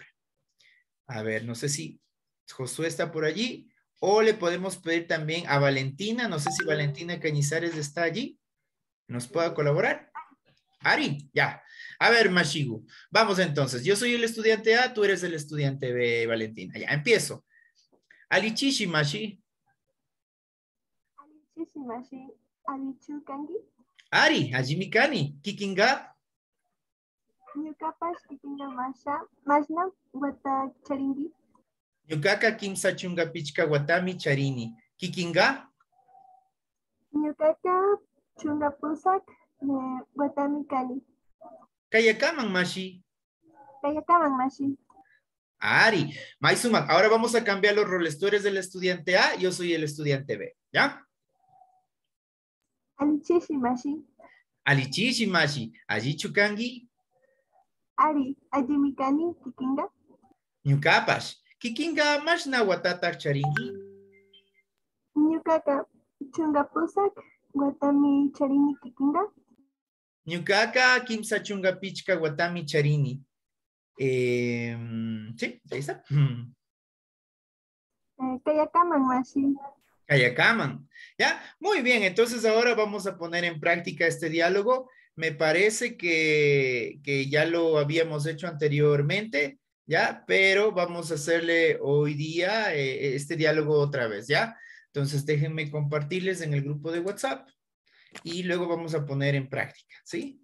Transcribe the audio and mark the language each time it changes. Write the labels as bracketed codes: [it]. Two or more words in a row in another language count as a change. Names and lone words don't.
[es] A ver, no sé si Josué está por allí o le podemos pedir también a Valentina. No sé si Valentina Cañizares está allí. ¿Nos pueda colaborar? Ari, ya. A ver, Mashigu. Vamos entonces. Yo soy el estudiante A, tú eres el estudiante B, Valentina. Ya, empiezo. [qu] Alichishi, Mashi. Alichishi alichukangi. Ari, Ajimikani. Kikinga. Ñukapash kikinga mashna wata charingi. Ñukaka kimsa chunga pichka watami charini. Kikinga. Ñukaka chunga pusak watami kani. Kayakaman, Mashi. Kayakaman mashi. Ari, Maisumak, [es] ahora vamos a cambiar los roles. Tú eres el estudiante A, yo soy el estudiante B. ¿Ya? [qu] Alichishi mashi. Alichishi, Mashi. Allí chukangi. Ari, ajimikani kikinga. Ñukapash. Kikinga mashna watata charingi. Ñukaka chunga pusak watami charini kikinga. Ñukaka kimsa chunga pichka watami charini. [es] Sí, ahí está. [qu] Kayakaman mashi. Kayakaman. [es] ¿Ya? Muy bien, entonces ahora vamos a poner en práctica este diálogo. Me parece que ya lo habíamos hecho anteriormente, ¿ya? Pero vamos a hacerle hoy día este diálogo otra vez, ¿ya? Entonces déjenme compartirles en el grupo de WhatsApp y luego vamos a poner en práctica, ¿sí?